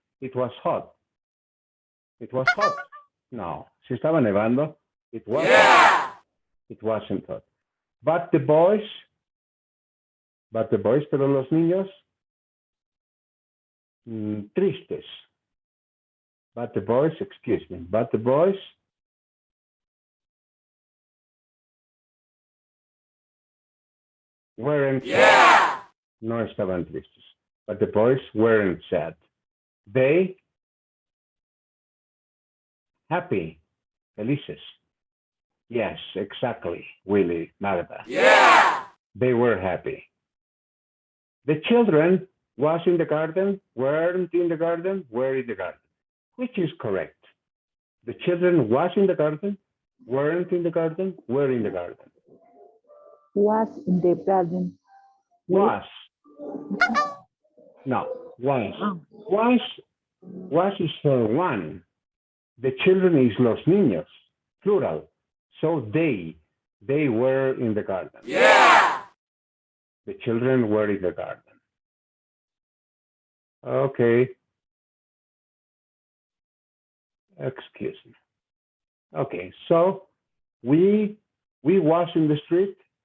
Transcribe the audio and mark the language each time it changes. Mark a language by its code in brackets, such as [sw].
[en] It was hot. It was hot. [es] No, si estaba nevando, [en] it wasn't. Yeah. It wasn't hot. But the boys, [es] pero los niños, tristes. [en] But the boys, excuse me, but the boys weren't sad. Yeah. [es] No estaban tristes. [en] But the boys weren't sad. They happy, felices. Yes, exactly, Willie, Marta. Yeah. They were happy. The children was in the garden, weren't in the garden, were in the garden. Which is correct? The children was in the garden, weren't in the garden, were in the garden. Was in the garden. Was. No, was. Was is for one. The children is los niños, plural. So they were in the garden. Yeah. The children were in the garden. Okay. Excuse me. Okay, so we was in the street.